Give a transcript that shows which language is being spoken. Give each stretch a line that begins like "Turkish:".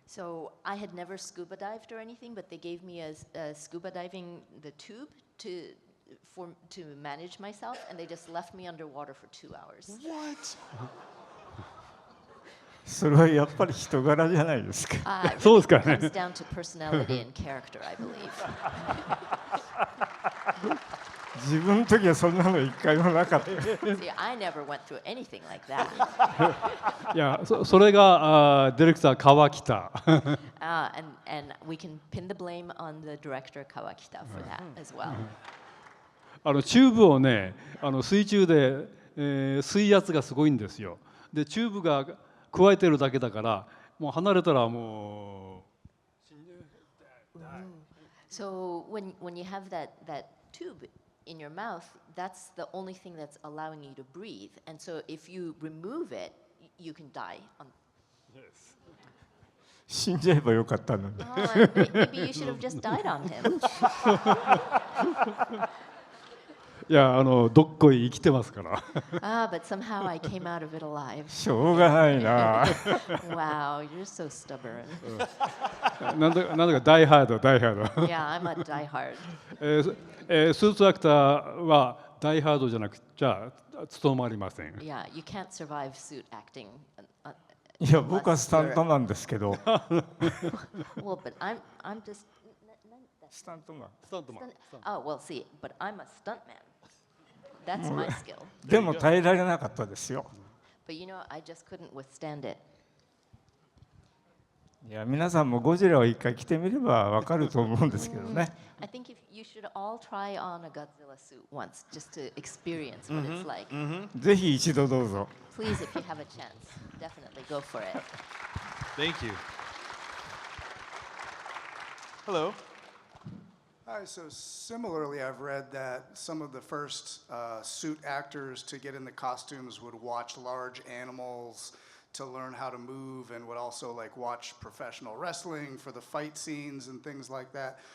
English: So I had never scuba dived or anything, but they gave me a scuba diving the tube to manage myself, and they just left me underwater for 2 hours. What?
Japanese: それはやっぱり人柄じゃないですか。
English: It
Japanese: そうですかね。
English: comes down to personality and character, I believe.
Japanese: 自分の時はそんなの一回もなかった。
English: See, I never went through anything like that.
Japanese: いや、それがディレクター川北。
English: And we can pin the blame on the director Kawakita for that as well.
Japanese: チューブをね水中で、水圧がすごいんですよ。でチューブが加えてるだけだからもう離れたらもう。
English: So when you have that tube in your mouth, that's the only thing that's allowing you to breathe. And so if you remove it, you can die.
Japanese: 死んじゃえばよかったのに。
English: Maybe you should have just died on him.
Japanese: いやどっこい生きてますから。
English: But somehow I came out of it alive.
Japanese: しょうがないな。
English: Wow, you're so stubborn.
Japanese: なんだかダイハード。
English: Yeah, I'm a diehard.
Japanese: スーツアクターはダイハードじゃなくちゃ務まりません。
English: Yeah, you can't survive suit acting.
Japanese: いや、僕はスタントマンですけど。
English: Well, but I'm just.
Japanese: スタントマン。
English: Oh, well, see, but I'm a stuntman. That's my skill.
Japanese: でも耐えられなかったですよ。
English: But you know, I just couldn't withstand it.
Japanese: いや、皆さんもゴジラを一回着てみればわかると思うんですけどね。
English: I think you should all try on a Godzilla suit once just to experience what it's like.
Japanese: ぜひ一度どうぞ。
English: Please, if you have a chance, definitely go for it. Thank you. Hello. Hi, so similarly, I've read that some of the first suit actors to get in the costumes would watch large animals to learn how to move and would also like watch professional wrestling for the fight scenes and things like that.